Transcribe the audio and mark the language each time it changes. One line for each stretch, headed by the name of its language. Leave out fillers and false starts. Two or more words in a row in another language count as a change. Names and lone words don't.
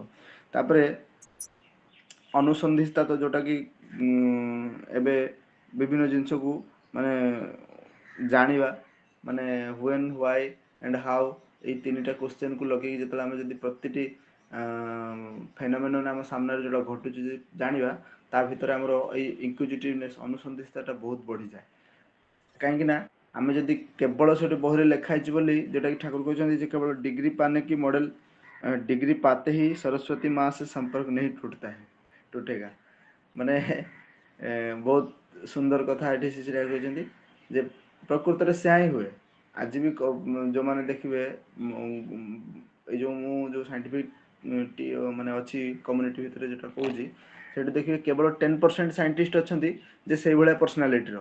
Odia: ତାପରେ ଅନୁସନ୍ଧିତ୍ସା, ତ ଯେଉଁଟାକି ଏବେ ବିଭିନ୍ନ ଜିନିଷକୁ ମାନେ ଜାଣିବା, ମାନେ
English: when, why and how,
Odia: ଏଇ ତିନିଟା କ୍ୱେଶ୍ଚନକୁ ଲଗେଇକି ଯେତେବେଳେ ଆମେ ଯଦି ପ୍ରତିଟି ଫେନୋମେନନ୍ ଆମ ସାମ୍ନାରେ ଯେଉଁଟା ଘଟୁଛି ଯଦି ଜାଣିବା, ତା ଭିତରେ ଆମର ଏଇ ଇନକ୍ୟୁଜିଟିଭନେସ୍, ଅନୁସନ୍ଧିତ୍ସାଟା ବହୁତ ବଢ଼ିଯାଏ। କାହିଁକି ନା ଆମେ ଯଦି କେବଳ ସେଠି ବହିରେ ଲେଖା ହେଇଛି ବୋଲି, ଯେଉଁଟାକି ଠାକୁର କହିଛନ୍ତି ଯେ କେବଳ
Hindi: डिग्री पाने की मॉडल, डिग्री पाते ही सरस्वती माँ से संपर्क नहीं टूटेगा।
Odia: ମାନେ ବହୁତ ସୁନ୍ଦର କଥା ଏଠି ଶିଶିରା କହିଛନ୍ତି ଯେ ପ୍ରକୃତରେ ସେୟା ହିଁ ହୁଏ। ଆଜି ବି ଯେଉଁମାନେ ଦେଖିବେ, ଏଇ ଯେଉଁ ମୁଁ ଯେଉଁ ସାଇଣ୍ଟିଫିକ୍ ମାନେ ଅଛି କମ୍ୟୁନିଟି ଭିତରେ ଯେଉଁଟା କହୁଛି, ସେଠି ଦେଖିବେ କେବଳ 10% ସାଇଣ୍ଟିଷ୍ଟ ଅଛନ୍ତି ଯେ ସେଇଭଳିଆ ପର୍ସନାଲିଟିର।